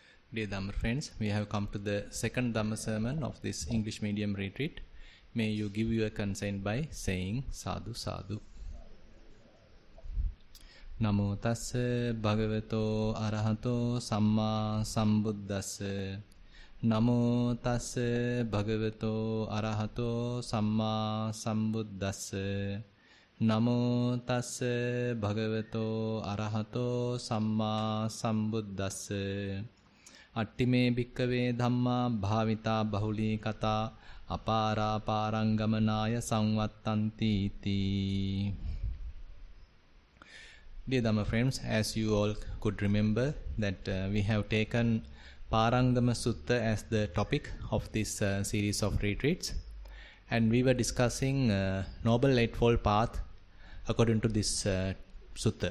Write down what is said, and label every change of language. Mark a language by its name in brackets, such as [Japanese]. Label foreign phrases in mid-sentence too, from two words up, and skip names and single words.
[English] Dear Dhamma friends, we have come to the second Dhamma sermon of this English medium retreat. May you give your consent by saying [Pali] Sadhu Sadhu. Namo tassa bhagavato arahato samma sambuddhassa. Namo tassa bhagavato arahato samma sambuddhassa. Namo tassa bhagavato arahato samma sambuddhassa. Attime bhikkave dhamma bhavita bahuli kata apara parangamanaya samvattanti iti. [English] Dear Dhamma friends, as you all could remember that we have taken Parangama Sutta as the topic of this series of retreats, and we were discussing Noble Eightfold Path according to this sutta.